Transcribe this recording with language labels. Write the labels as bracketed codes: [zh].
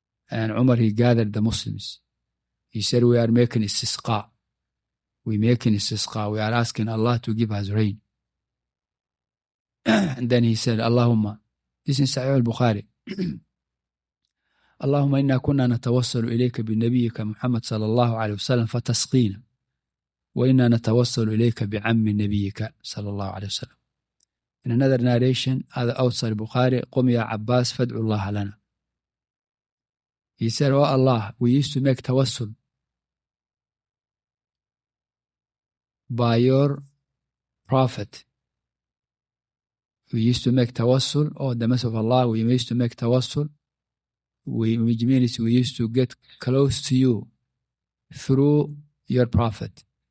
[en] And Umar, he gathered the Muslims. He said, we are making istisqa. We are asking Allah to give us rain. And then he said, Allahumma, this is Sahih al-Bukhari. [ar] اللهم إنا كنا نتوسل إليك بنبيك محمد صلى الله عليه وسلم فتسقينا وإنا نتوسل إليك بعم نبيك صلى الله عليه وسلم. [en] In another narration, outside Bukhari, [ar] قم يا عباس فادعو الله لنا. [en] He said, oh Allah, we used to make tawassul by your prophet. We used to make tawassul, oh the Messenger of Allah, we used to make tawassul. Which means we used to get close to you through your prophet.